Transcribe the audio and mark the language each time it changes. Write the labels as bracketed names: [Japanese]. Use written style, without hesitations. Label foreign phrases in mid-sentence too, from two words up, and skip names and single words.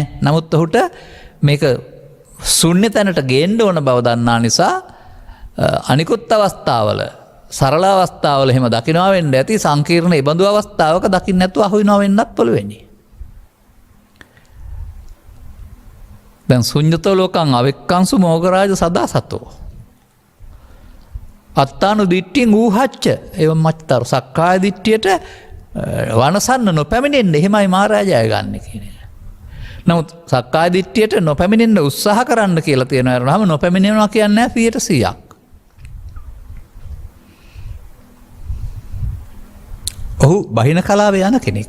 [Sinhala] නමුත් ඔහුට මේක ශුන්‍ය තැනට ගේන්න ඕන බව දන්නා නිසා අනිකුත් අවස්ථාවල සරල අවස්ථාවල එහෙම දකිනවා වෙන්න ඇති. සංකීර්ණ ඉබඳු අවස්ථාවක දකින්න නැතුව අහු වෙනවා වෙන්නත් පුළුවනි. [Pali] දැන් ශුන්‍යතෝ ලෝකං අවෙක්කංසු මෝගරාජ සදා සතෝ අත්තානු දිට්ඨින් ඌහච්ච එවම් මච්තර [Sinhala] සක්කාය දිට්ඨියට වනසන්න නොපැමිණෙන්න එහෙමයි මහරජා ගන්න කියන්නේ. නමුත් සක්කාය දිට්ඨියට නොපැමිණෙන්න උත්සාහ කරන්න කියලා තියෙනවා. නම නොපැමිණෙනවා කියන්නේ 100%ක්. ඔහු බහින කලාවේ යන කෙනෙක්.